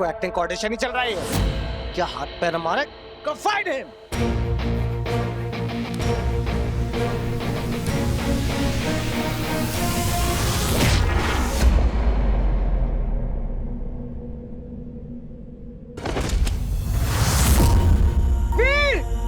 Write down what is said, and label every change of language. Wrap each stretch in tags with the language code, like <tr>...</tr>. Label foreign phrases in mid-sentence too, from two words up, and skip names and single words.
<hi>कोई</hi> <en>acting coordination</en> <hi>नहीं चल रहा है? क्या हाथ पैर मारे?</hi> <en>Go fight him!</en> <hi>वीर!</hi>